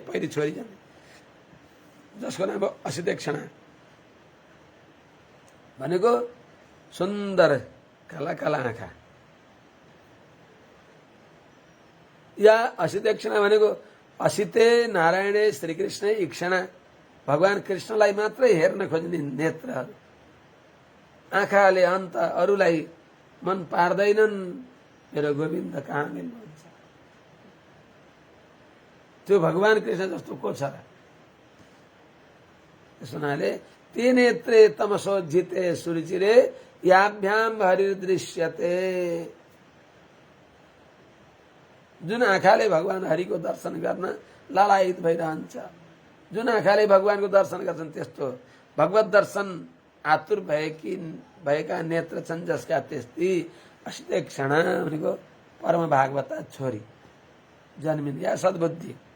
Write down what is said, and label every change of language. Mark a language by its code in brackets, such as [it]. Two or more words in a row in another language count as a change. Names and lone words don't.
[ne] पहिली छोरी जन्मे जसको नाम असितेक्षणा भनेको सुन्दर काला काला आँखा, या असितेक्षणा भनेको असिते नारायणे श्रीकृष्ण इक्षणा भगवान कृष्णलाई मात्रै हेर्न खोज्ने नेत्रहरू, आँखाले अन्त अरूलाई मन पार्दैनन्। मेरो गोविन्द कहाँ मिल्नुहुन्छ? त्यो भगवान कृष्ण जस्तो को छ र? त्यस हुनाले [sa] ते नेत्रे तमसोज्झिते सुरुचिरे याभ्याम हरिर्दृश्यते। [ne] जुन आँखाले भगवान हरिको दर्शन गर्न लालायित भइरहन्छ, जुन आँखाले भगवानको दर्शन गर्छन्, त्यस्तो भगवत दर्शन आतुर भएका नेत्र छन् जसका त्यस्ती अस्ति क्षण भनेको परम भागवता छोरी जन्मिन् या सद्बुद्धि।